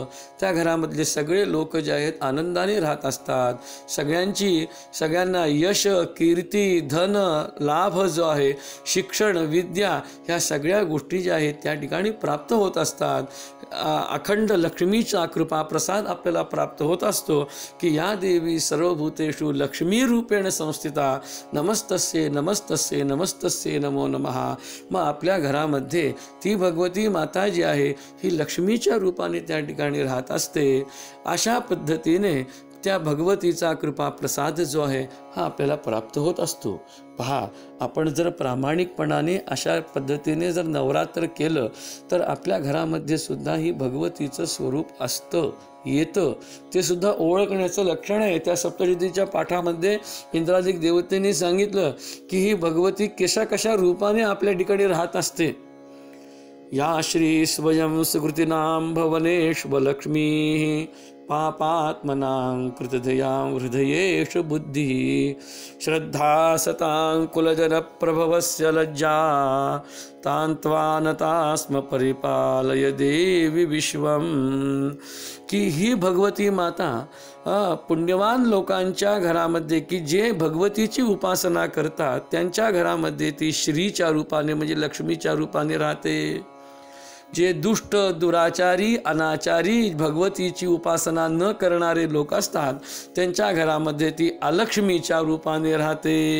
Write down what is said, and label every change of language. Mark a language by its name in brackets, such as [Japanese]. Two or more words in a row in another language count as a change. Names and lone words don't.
[Marathi] त्या घरामधले सगळे लोक जे आहेत आनंदाने राहत असतात. सगळ्यांना यश, कीर्ती, धन, लाभ जो आहे, शिक्षण, विद्या ह्या सगळ्या गोष्टी ज्या आहेत त्या ठिकाणी प्राप्त होत असतात. अखंड लक्ष्मीचा कृपा प्रसाद आपल्याला प्राप्त होत असतो की [Sanskrit] या देवी सर्वभूतेषु लक्ष्मी रूपेण संस्थिता नमस्तस्ये नमस्तस्ये नमस्तस्ये नमो नमः. [Marathi] मग आपल्या घरामध्ये ती भगवती माता जी आहे ही लक्ष्मीच्या रूपाने त्या ठिकाणी राहत असते. अशा पद्धतीने त्या भगवतीचा कृपा प्रसाद जो आहे हा आपल्याला प्राप्त होत असतो. पहा, आपण जर प्रामाणिकपणाने अशा पद्धतीने जर नवरात्र केलं तर आपल्या घरामध्ये सुद्धा ही भगवतीचं स्वरूप असतं, येतं. ते सुद्धा ओळखण्याचं लक्षण आहे. त्या सप्तशतीच्या पाठामध्ये इंद्रादिक देवतेने सांगितलं की ही भगवती कशा कशा रूपाने आपल्या ठिकाणी राहत असते. [Sanskrit] या श्री स्वयं सुकृतीनां भवनेषु लक्ष्मी पापात्मनां कृतदयां हृदयेषु बुद्धिः श्रद्धा सतां कुलजनप्रभवस्य लज्जा तान्त्वानता स्म परिपालय देवी विश्वम. [Marathi] की ही भगवती माता पुण्यवान लोकांच्या घरामध्ये की जे भगवतीची उपासना करतात त्यांच्या घरामध्ये ती श्रीच्या रूपाने म्हणजे लक्ष्मीच्या रूपाने राहते. जे दुष्ट, दुराचारी, अनाचारी, भगवतीची उपासना न करणारे लोक असतात त्यांच्या घरामध्ये ती अलक्ष्मीच्या रूपाने राहते.